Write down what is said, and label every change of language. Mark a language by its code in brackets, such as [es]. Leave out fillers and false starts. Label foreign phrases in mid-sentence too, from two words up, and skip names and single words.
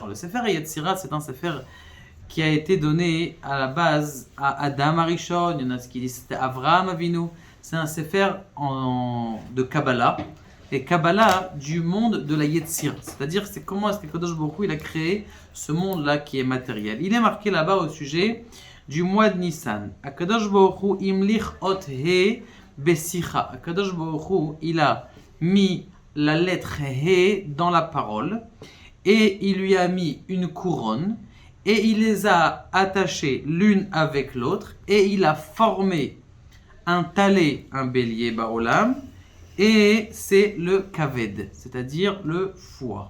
[fr] Le Sefer Yetzira, c'est un Sefer qui a été donné à la base à Adam Arishon. Il y en a qui disent que c'était Avraham Avinu. C'est un Sefer de Kabbalah. Et Kabbalah du monde de la Yetzira. C'est-à-dire, c'est comment est-ce que Kadosh Baruch Hu, il a créé ce monde-là qui est matériel. Il est marqué là-bas au sujet du mois de Nissan. [he] הקדוש ברוך הוא המליך אות ה' בשיחה. [fr] Akadosh Baruch Hu, il a mis la lettre he dans la parole et il lui a mis une couronne et il les a attachées l'une avec l'autre et il a formé un talet, un bélier baolam, et c'est le kaved, c'est-à-dire le foie.